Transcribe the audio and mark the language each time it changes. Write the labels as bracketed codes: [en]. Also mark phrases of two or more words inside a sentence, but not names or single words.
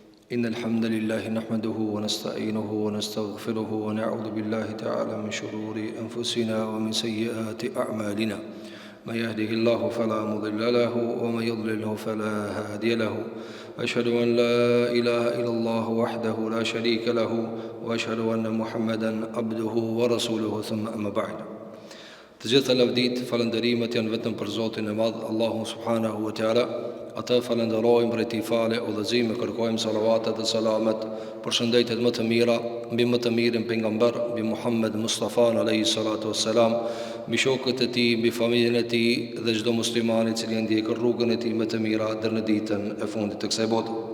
[ar] إن الحمد لله نحمده ونستعينه ونستغفره ونعوذ بالله تعالى من شرور أنفسنا ومن سيئات أعمالنا من يهده الله فلا مضل له ومن يضلله فلا هادي له أشهد أن لا إله إلا الله وحده لا شريك له وأشهد أن محمدا عبده ورسوله ثم أما بعد. [sq] Të gjitha lavdit, falënderimet janë vetëm për Zotin e Madh, Allahun [ar] سبحانه وتعالى. [sq] Atë falenderojmë për ti fale, udhëzime, kërkojmë salavatet dhe salamet për shëndetet më të mira, mbi më të mirin pejgamber, mbi Muhammed Mustafa [ar] عليه الصلاة والسلام, [sq] mbi shokët e tij, mbi familjen e tij dhe çdo musliman i cili ndjek rrugën e tij më të mira deri në ditën e fundit të kësaj bote.